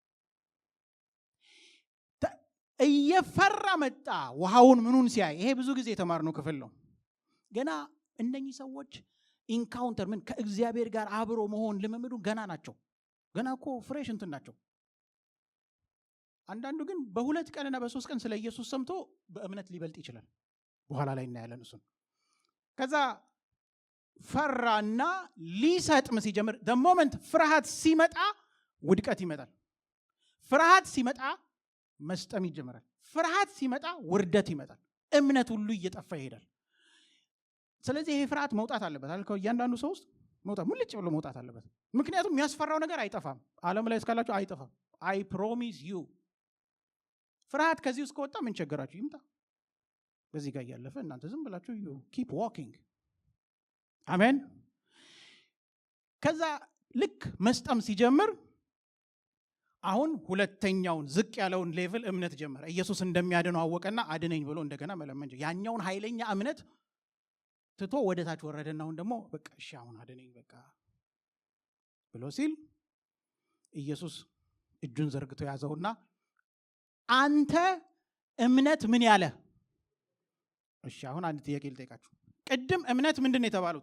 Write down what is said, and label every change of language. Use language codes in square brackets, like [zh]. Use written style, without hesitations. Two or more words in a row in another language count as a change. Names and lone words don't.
[am] እየፈራ መጣ ውሃውን ምኑን ሲያይ። ይሄ ብዙ ጊዜ የተማርነው ክፍል ነው። ገና እነኚህ ሰዎች ኢንካውንተር ምን ከእግዚአብሔር ጋር አብሮ መሆን ልምምዱ ገና ናቸው። ገና እኮ ፍሬሽ እንትን ናቸው። አንዳንዱ ግን በሁለት ቀንና በሶስት ቀን ስለ ኢየሱስ ሰምቶ በእምነት ሊበልጥ ይችላል። በኋላ ላይ እናያለን እሱን። ከዛ ፈራና ሊሰጥም ሲጀምር [en] the moment [am] ፍርሃት ሲመጣ ውድቀት ይመጣል። ፍርሃት ሲመጣ መስጠም ይጀምራል። ፍርሃት ሲመጣ ውርደት ይመጣል። እምነት ሁሉ እየጠፋ ይሄዳል። ስለዚህ ይሄ ፍርሃት መውጣት አለበት አልከው። እያንዳንዱ ሰው ውስጥ መውጣት ሙልጭ ብሎ መውጣት አለበት። ምክንያቱም የሚያስፈራው ነገር አይጠፋም። ዓለም ላይ እስካላችሁ አይጠፋም። [en] I promise you። [am] ፍርሃት ከዚህ ውስጥ ከወጣ ምን ቸገራችሁ? ይምጣ። በዚህ ጋር እያለፈ እናንተ ዝም ብላችሁ [en] you keep walking። [am] አሜን። ከዛ ልክ መስጠም ሲጀምር አሁን ሁለተኛውን ዝቅ ያለውን ሌቭል እምነት ጀመረ። ኢየሱስ እንደሚያድነው አወቀና አድነኝ ብሎ እንደገና መለመን ጀመረ። ያኛውን ኃይለኛ እምነት ትቶ ወደ ታች ወረደና አሁን ደግሞ በቃ እሺ አሁን አድነኝ በቃ ብሎ ሲል ኢየሱስ እጁን ዘርግቶ ያዘውና አንተ እምነት ምን ያለ። እሺ አሁን አንድ ጥያቄ ልጠይቃችሁ። ቅድም እምነት ምንድነው የተባሉት?